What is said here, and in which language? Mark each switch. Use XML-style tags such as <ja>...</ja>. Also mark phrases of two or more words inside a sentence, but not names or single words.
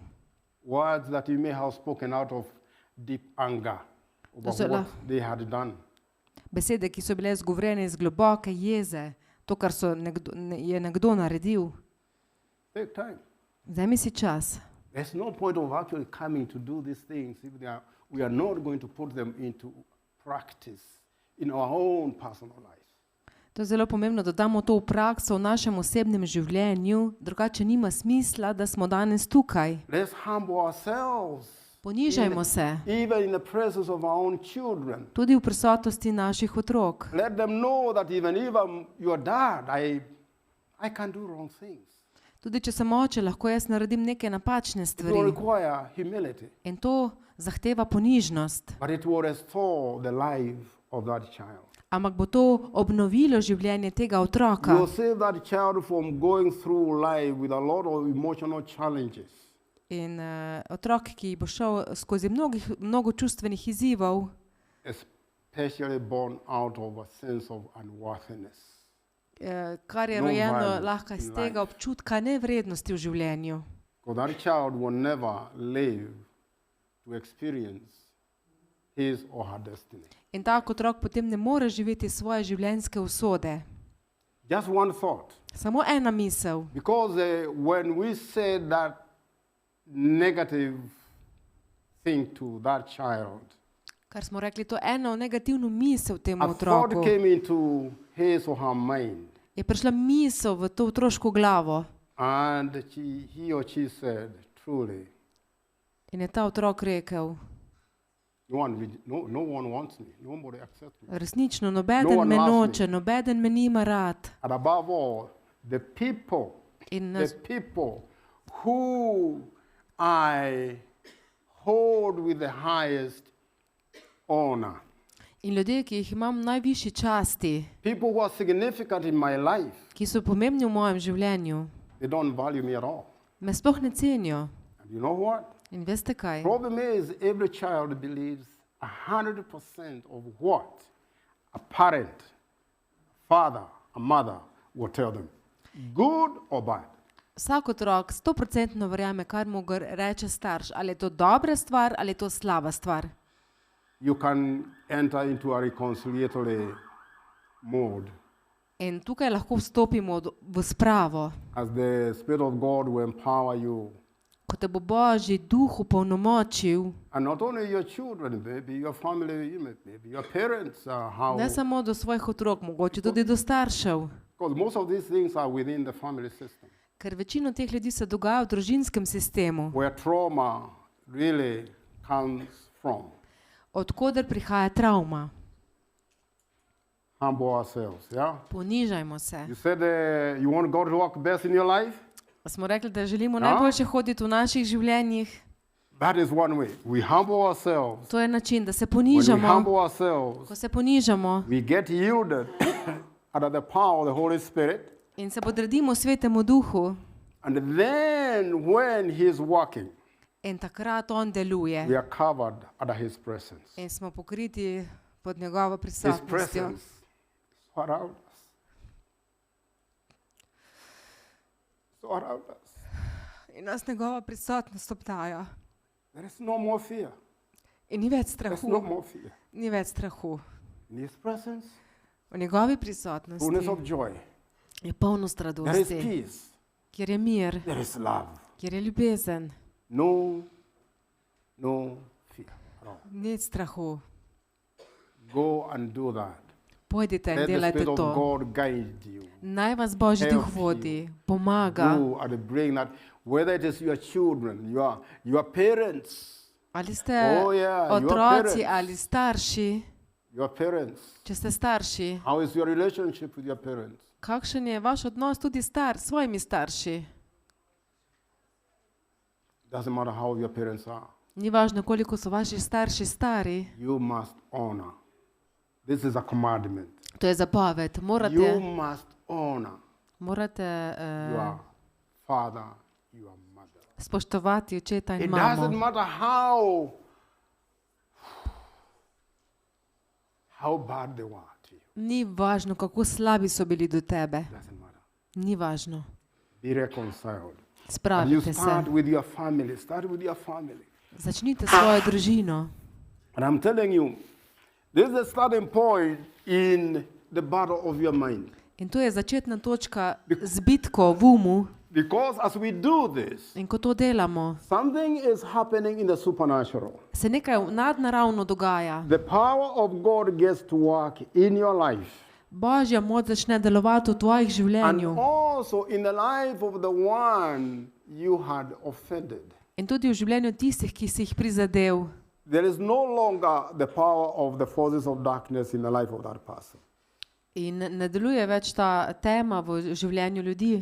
<en>Words that you may have spoken out of deep anger over what they had done.</en> <sl>Besede, ki so bile izgovorjene iz globoke jeze, to, kar je nekdo naredil.</sl> <en>Take time.</en> <sl>Vzemi si čas.</sl> <en>There's no point of actually coming to do these things if we are not going to put them into practice in our own personal life.</en> <sl>To je zelo pomembno, da damo to v prakso v našem osebnem življenju, drugače nima smisla, da smo danes tukaj.</sl> <en>Let's humble ourselves</en> <sl>Ponižajmo se,</sl> <en>even in the presence of our own children.</en> <sl>tudi v prisotnosti naših otrok.</sl> <en>Let them know that even if I'm your dad, I can do wrong things.</en> <sl>Tudi če sem oče, lahko jaz naredim neke napačne</sl> <en>It will</en> <sl>stvari.</sl> <en>require humility,</en> <sl>In to zahteva ponižnost.</sl> <en>but it will restore the life of that child.</en> <sl>Ampak bo to obnovilo življenje tega otroka.</sl> <en>You will save that child from going through life with a lot of emotional challenges.</en> <sl>In otrok, ki bo šel skozi mnogo čustvenih izzivov,</sl> <en>Especially born out of a sense of unworthiness.</en> <sl>kar je</sl> <en>No</en> <sl>rojeno</sl> <en>value</en> <sl>lahko iz</sl> <en>in</en> <sl>tega</sl> <en>life.</en> <sl>občutka nevrednosti v življenju.</sl> <en>Because that child will never live to experience his or her destiny.</en> <sl>In tak otrok potem ne more živeti svoje življenjske usode.</sl> <en>Just one thought.</en> <sl>Samo ena misel.</sl> <en>Because when we say that negative thing to that child,</en> <sl>Kar smo rekli, to eno negativno misel temu</sl> <en>a thought</en> <sl>otroku.</sl> <en>came into his or her mind,</en> <sl>Je prišla misel v to otroško glavo</sl> <en>and he or she said, truly,</en> <sl>in je ta otrok rekel,</sl> <en>no one wants me, nobody accepts me.</en> <sl>resnično,</sl> <en>No</en> <sl>nobeden</sl> <en>one</en> <sl>me</sl> <en>loves me.</en> <sl>noče, nobeden me nima rad.</sl> <en>And above all, the people who I hold with the highest honor,</en> <sl>In ljudje, ki jih imam v najvišji časti,</sl> <en>people who are significant in my life,</en> <sl>ki so pomembni v mojem življenju,</sl> <en>they don't value me at all.</en> <sl>me sploh ne cenijo.</sl> <en>And you know what?</en> <sl>In veste kaj?</sl> <en>Problem is every child believes 100% of what a parent, father, a mother will tell them, good or bad.</en> <sl>Vsak otrok 100% verjame, kar mu reče starš, ali je to dobra stvar ali je to slaba stvar.</sl> <en>You can enter into a reconciliatory mode</en> <sl>In tukaj lahko vstopimo v spravo,</sl> <en>as the Spirit of God will empower you.</en> <sl>ko te bo Božji duh upolnomočil,</sl> <en>And not only your children, maybe your family, maybe your parents, how,</en> <sl>ne samo do svojih otrok, mogoče tudi do staršev.</sl> <en>because most of these things are within the family system,</en> <sl>Ker večino teh ljudi se dogaja v družinskem sistemu,</sl> <en>where trauma really comes from.</en> <sl>od koder prihaja travma.</sl> <en>Humble ourselves, yeah?</en> <sl>Ponižajmo se.</sl> <en>You said you want God to work best in your life?</en> <sl>Smo rekli, da želimo Ja. najboljše hoditi v naših življenjih.</sl> <en>That is one way. We humble ourselves.</en> <sl>To je način, da se</sl> <en>When we</en> <sl>ponižamo.</sl> <en>humble ourselves,</en> <sl>Ko se ponižamo</sl> <en>we get yielded under the power of the Holy Spirit.</en> <sl>in se podredimo Svetemu Duhu,</sl> <en>And then when He's working,</en> <sl>in takrat On deluje</sl> <en>we are covered under His presence.</en> <sl>in smo pokriti pod njegovo</sl> <en>His</en> <sl>prisotnostjo.</sl> <en>presence is around us. So around us.</en> <sl>In nas njegova prisotnost obdaja.</sl> <en>There is no more fear.</en> <sl>In ni več</sl> <en>There's no</en> <sl>strahu.</sl> <en>more fear.</en> <sl>Ni več strahu.</sl> <en>In His presence,</en> <sl>V njegovi</sl> <en>fullness</en> <sl>prisotnosti</sl> <en>of joy.</en> <sl>je polnost</sl> <en>There is</en> <sl>radosti,</sl> <en>peace.</en> <sl>kjer je mir,</sl> <en>There is love.</en> <sl>kjer je ljubezen.</sl> <en>No fear at all.</en> <sl>Ni strahu.</sl> <en>Go and do that.</en> <sl>Pojdite in</sl> <en>Let the</en> <sl>delajte</sl> <en>Spirit of</en> <sl>to.</sl> <en>God guide you.</en> <sl>Naj vas Božji</sl> <en>Help</en> <sl>duh vodi, pomaga.</sl> <en>You are bring that, whether it is your children, your parents,</en> <sl>Ali ste</sl> <en>Oh, yeah, your</en> <sl>otroci</sl> <en>parents.</en> <sl>ali starši,</sl> <en>your parents.</en> <sl>če ste starši,</sl> <en>How is your relationship with your parents?</en> <sl>kakšen je vaš odnos tudi s svojimi starši?</sl> <en>Doesn't matter how your parents are.</en> <sl>Ni važno, koliko so vaši starši stari.</sl> <en>You must honor. This is a commandment.</en> <sl>To je zapoved.</sl> <en>You</en> <sl>Morate</sl> <en>your father, your mother.</en> <sl>spoštovati očeta in</sl> <en>It doesn't</en> <sl>mamo.</sl> <en>matter how bad they were to you.</en> <sl>Ni važno, kako slabi so bili do tebe.</sl> <en>Doesn't matter.</en> <sl>Ni važno.</sl> <en>Be reconciled. And you</en> <sl>Spravite</sl> <en>start</en> <sl>se.</sl> <en>with your family. Start with your family.</en> <sl>Začnite svojo družino.</sl> <en>And I'm telling you, this is the starting point in the battle of your mind.</en> <sl>In to je začetna točka z bitko v umu.</sl> <en>Because as we do this,</en> <sl>In ko to delamo,</sl> <en>something is happening in the supernatural.</en> <sl>se nekaj nadnaravno dogaja.</sl> <en>The power of God gets to work in your life.</en> <sl>Božja moč začne delovati v tvojih</sl> <en>And</en> <sl>življenju.</sl> <en>also in the life of the one you had offended.</en> <sl>In tudi v življenju tistih, ki si jih prizadel.</sl> <en>There is no longer the power of the forces of darkness in the life of that person,</en> <sl>In ne deluje več ta tema v življenju ljudi,</sl>